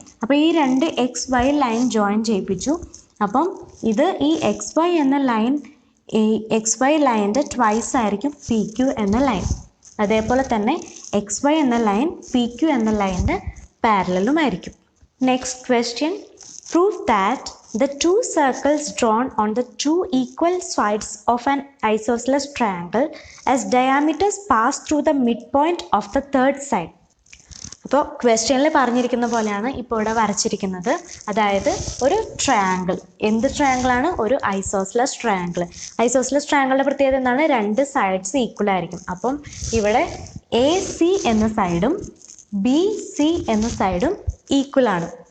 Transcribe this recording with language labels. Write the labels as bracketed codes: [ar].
[ml] അപ്പോൾ ഈ രണ്ട് എക്സ് വൈ ലൈൻ ജോയിൻ ചെയ്യിപ്പിച്ചു. അപ്പം ഇത് ഈ എക്സ് വൈ എന്ന ലൈൻ എക്സ് വൈ ലൈനിൻ്റെ ട്വൈസ് ആയിരിക്കും പി ക്യു എന്ന ലൈൻ. അതേപോലെ തന്നെ എക്സ് വൈ എന്ന ലൈൻ പി ക്യു എന്ന ലൈനിൻ്റെ പാരലലും ആയിരിക്കും. [en] Next question, prove that the two circles drawn on the two equal sides of an isosceles triangle as diameters pass through the midpoint of the third side. [ml] അപ്പോൾ ക്വസ്റ്റ്യനിൽ പറഞ്ഞിരിക്കുന്ന പോലെയാണ് ഇപ്പോൾ ഇവിടെ വരച്ചിരിക്കുന്നത്. അതായത് ഒരു ട്രയാങ്കിൾ, എന്ത് ട്രയാങ്കിളാണ്? ഒരു ഐസോസ്ലസ് ട്രയാങ്കിൾ. ഐസോസ്ലസ് ട്രയാങ്കിളിൻ്റെ പ്രത്യേകത എന്താണ്? രണ്ട് സൈഡ്സ് ഈക്വൽ ആയിരിക്കും. അപ്പം ഇവിടെ എ സി എന്ന സൈഡും ബി സി എന്ന സൈഡും ഈക്വൽ ആണ്.